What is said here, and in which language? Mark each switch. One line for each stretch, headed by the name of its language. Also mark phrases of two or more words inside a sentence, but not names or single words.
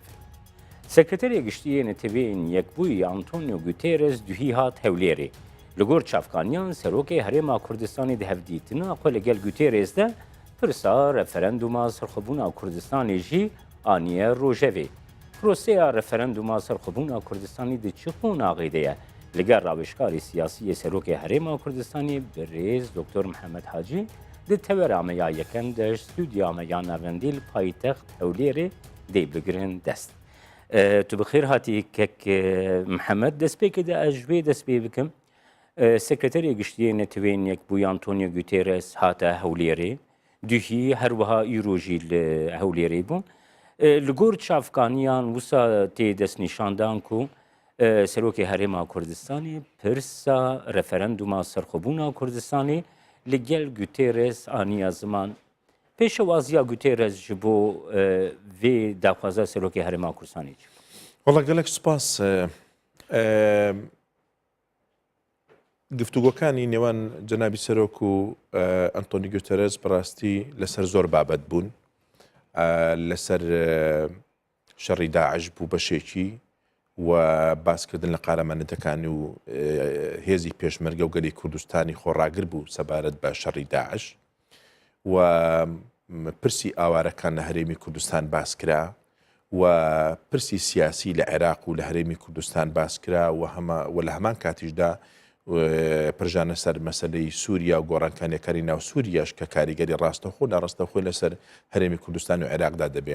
Kurdish: سەکرتەرێ گشتیە نەتەوێن یەکبووی ئانتۆنیۆ گوتێرس دوهی هات هەولێرێ لەگۆر چافکانیان سەرۆکەی هەرێما کوردستانی دەهەڤدیتنە خۆ لەگەل گوتێرێزدە پرسا رەفەرەندوما سەرخۆبوونا کوردستانی ژی ئانیە ڕۆژەوێ. پرۆسەیە رەفەرەندوما سەرخۆبوونا کوردستانی دچخۆن ئاغێدەیە لەگەر ڕاوێژکاری سیاسی سەرۆکی هەرێما کوردستانی بەڕێز دکتۆر محەممەد حاجی di tewerame yekem de stûdiyame ya navendîl paytext Hewlêrê dê bigirin dest. Tu bi xêr hatî kek Mihemed destpêkê de ez ji wê dest pê bikim. Sekreterê Giştiyê Netewên Yekbûyî Antonio Guterres hate Hewlêrê, duhî her wiha îro jî li Hewlêrê bû. Li gor çavkaniyan wisa tê destnîşandan ku Serokê Herêma Kurdistanê pirsa referenduma serxwebûna Kurdistanê li gel Guterres aniya ziman pêşewaziya Guterres ji bo vê daxwaza Serokê Herêma Kurdistanê çi?
Central Kurdish: والله
Kurdish: gelek spas
Central Kurdish: گفتوگۆکانی نێوان جەنابی سەرۆک و ئەنتۆنی گوتەرس بەڕاستی لەسەر زۆر بابەت بوون لەسەر شەڕی داعش بوو بەشێکی و باسکردن لە قارەمانەتەکانی و هێزی پێشمەرگە و گەلی کوردستانی خۆڕاگر بوو سەبارەت بە شەڕی داعش و پرسی ئاوارەکان لە هەرێمی کوردستان باسکرا و پرسی سیاسی لە عێراق و لە هەرێمی کوردستان باسکرا و لە هەمان کاتیشدا پرژانە سەر مەسەلەی سووریا و گۆڕانکاریەکانی ناو سووریاش کە کاریگەری ڕاستەخۆ ناڕاستەخۆی لەسەر هەرێمی کوردستان و عێراقدا دەبێ.